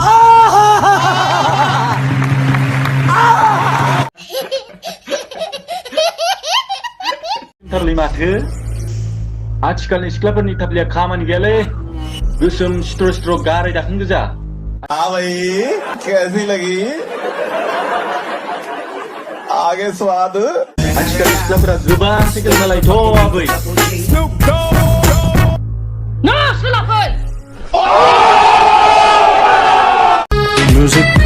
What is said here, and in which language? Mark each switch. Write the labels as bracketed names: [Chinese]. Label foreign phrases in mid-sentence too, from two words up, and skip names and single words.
[Bodo] थारलै माथो आथिखालनि सिख्लाफोरनि थाफ्लिया खामानि गैयालै, गोसोम सिथ्र सिथ्र गाराय दाखोन गोजा। [Hindi] हाँ भाई, कैसी लगी? आगे स्वाद। [Bodo] आथिखालनि सिख्लाफोरा गोबां सिकेल नालायथ' आबै। ना सोलाफै। म्यूजिक